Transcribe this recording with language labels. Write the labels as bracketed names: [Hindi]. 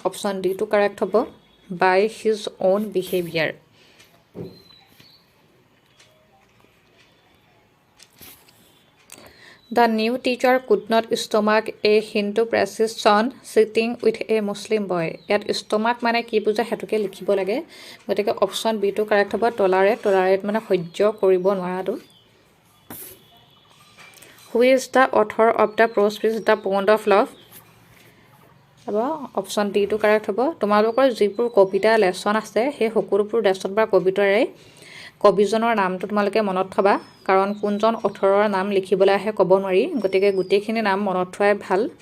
[Assamese] Option D টো correct হ'ব। [English] By his own behaviour. The new teacher could not stomach a Hindu precision sitting with a Muslim boy. [Assamese] ইয়াত stomach মানে কি বুজে সেইটোকে লিখিব লাগে, গতিকে অপশ্যন বি টো কাৰেক্ট হ'ব। টলাৰেট মানে সহ্য কৰিব নোৱাৰাটো। [English] Who is the author of the prose speech the pond of love. [Assamese] হ'ব অপশ্যন ডি টো কাৰেক্ট হ'ব। তোমালোকৰ যিবোৰ কবিতা লেচন আছে সেই সকলোবোৰ লেচন বা কবিতাৰে কবিজনৰ নামটো তোমালোকে মনত থবা, কাৰণ কোনজন অথৰৰ নাম লিখিবলৈ আহে ক'ব নোৱাৰি, গতিকে গোটেইখিনি নাম মনত থোৱাই ভাল।